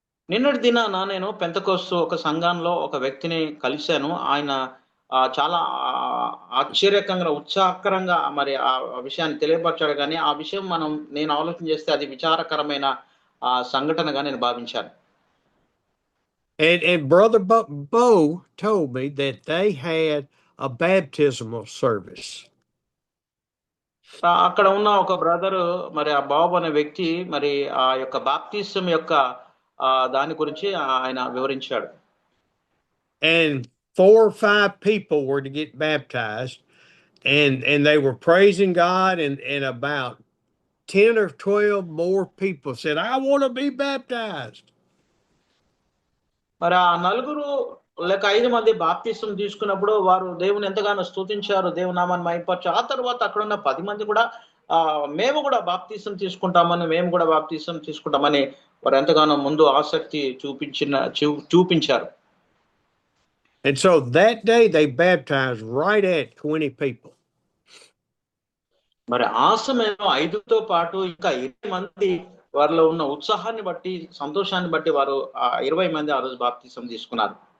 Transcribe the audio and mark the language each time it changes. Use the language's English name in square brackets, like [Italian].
[Telugu] నిన్నటి దినాన నేను పెంతెకోస్తు ఒక సంఘంలో ఒక వ్యక్తిని కలిశాను. ఆయన చాలా ఆశ్చర్యకరంగా, ఉత్సాహకరంగా మరి ఆ విషయాన్ని తెలియపరిచాడు. కానీ ఆ విషయం నేను ఆలోచన చేస్తే అది విచారకరమైన సంఘటనగా నేను భావించాను. [English] And Brother Bo told me that they had a baptismal service. [Telugu] అక్కడ ఉన్న ఒక బ్రదరు మరి ఆ బాబు అనే వ్యక్తి మరి ఆ యొక్క బాప్తిసం యొక్క దాని గురించి ఆయన వివరించాడు. [English] And 4 or 5 people were to get baptized, and they were praising God, and about 10 or 12 more people said, I want to be baptized. [Telugu] మరి ఆ నలుగురు లేక 5 మంది బాప్తిసం తీసుకున్నప్పుడు వారు దేవుని ఎంతగానో స్తుతించారు, దేవుని నామాన్ని మహిమపరిచారు. ఆ తర్వాత అక్కడ ఉన్న 10 మంది కూడా మేము కూడా బాప్తిసం తీసుకుంటామని వారు ఎంతగానో ముందు ఆసక్తి చూపించారు. [English] And so that day they baptized right at 20 people. [Telugu] మరి ఆ సమయంలో 5తో పాటు ఇంకా 20 మంది వారిలో ఉన్న ఉత్సాహాన్ని బట్టి, సంతోషాన్ని బట్టి వారు 20 మంది ఆ రోజు బాప్తిసం తీసుకున్నారు.